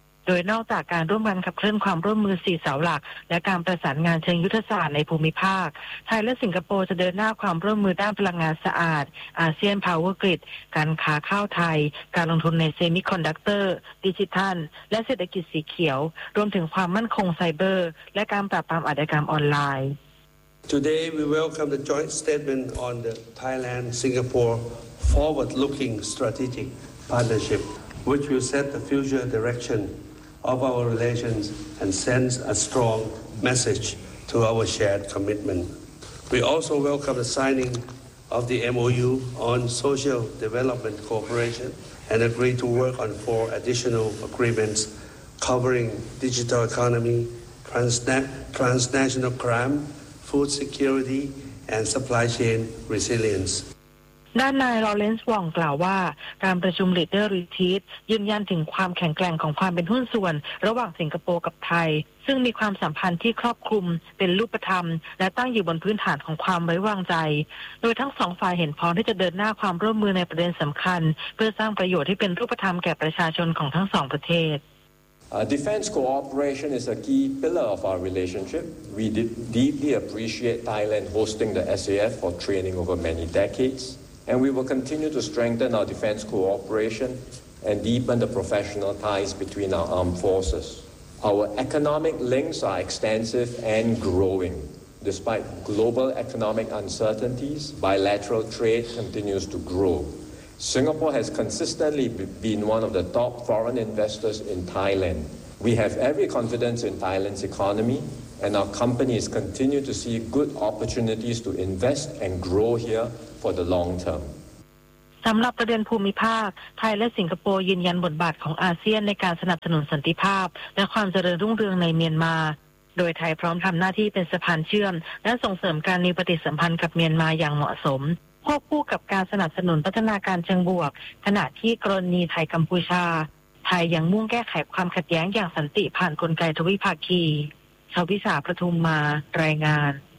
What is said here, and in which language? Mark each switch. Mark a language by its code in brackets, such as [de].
[th] โดยนอกจากการร่วมกันขับเคลื่อนความร่วมมือ4เสาหลักและการประสานงานเชิงยุทธศาสตร์ในภูมิภาคไทยและสิงคโปร์จะเดินหน้าความร่วมมือด้านพลังงานสะอาดอาเซียน Power Grid การค้าข้าวไทยการลงทุนในเซมิคอนดักเตอร์ดิจิทัลและเศรษฐกิจสีเขียวรวมถึงความมั่นคงไซเบอร์และการปราบปรามอาชญากรรมออนไลน์ [en] Today we welcome the joint statement on the Thailand Singapore forward looking strategic partnership which will set the future directionof our relations and sends a strong message to our shared commitment. We also welcome the signing of the MOU on social development cooperation and agree to work on 4 additional agreements covering digital economy, transnational crime, food security and supply chain resilience. [th] ด้านนายลอเรนซ์วองกล่าวว่าการประชุม Leader Retreat ยืนยันถึงความแข็งแกร่งของความเป็นหุ้นส่วนระหว่างสิงคโปร์กับไทยซึ่งมีความสัมพันธ์ที่ครอบคลุมเป็นรูปธรรมและตั้งอยู่บนพื้นฐานของความไว้วางใจโดยทั้งสองฝ่ายเห็นพ้องที่จะเดินหน้าความร่วมมือในประเด็นสำคัญเพื่อสร้างประโยชน์ที่เป็นรูปธรรมแก่ประชาชนของทั้งสองประเทศ [en] Defense cooperation is a key pillar of our relationship. We deeply appreciate Thailand hosting the SAF for training over many decades. And we will continue to strengthen our defense cooperation and deepen the professional ties between our armed forces. Our economic links are extensive and growing. Despite global economic uncertainties, bilateral trade continues to grow. Singapore has consistently been one of the top foreign investors in Thailand. We have every confidence in Thailand's economy. And our companies continue to see good opportunities to invest and grow here for the long term. [th] สำหรับประเด็นภูมิภาคไทยและสิงคโปร์ยืนยันบทบาทของอาเซียนในการสนับสนุนสันติภาพและความเจริญรุ่งเรืองในเมียนมาโดยไทยพร้อมทำหน้าที่เป็นสะพานเชื่อมและส่งเสริมการมีปฏิสัมพันธ์กับเมียนมาอย่างเหมาะสมควบคู่กับการสนับสนุนพัฒนาการเชิงบวกขณะที่กรณีไทยกัมพูชาไทยยังมุ่งแก้ไขความขัดแย้งอย่างสันติผ่านกลไกทวิภาคีชาววิสาประทุมมารายงาน